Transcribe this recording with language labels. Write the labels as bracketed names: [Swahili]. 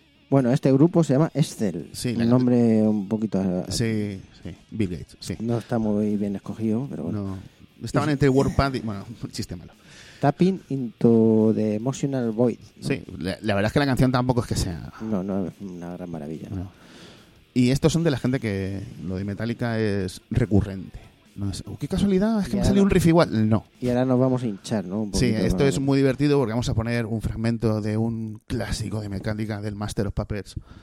[Spanish] Bueno, este grupo se llama Excel. Sí, un nombre un poquito... Sí. Bill Gates, sí. No está muy bien escogido, pero bueno. No. Estaban entre WordPad y... Bueno, chiste malo. [English] Tapping into the emotional void. [Spanish] ¿No? Sí, la verdad es que la canción tampoco es que sea... No es una gran maravilla. No. Y estos son de la gente que lo de Metallica es recurrente. No sé. ¡Qué casualidad! Es que y me ha salido un riff igual. No. Y ahora nos vamos a hinchar, ¿no? Un poquito, sí, esto es muy divertido porque vamos a poner un fragmento de un clásico de Metallica, del Master of Puppets.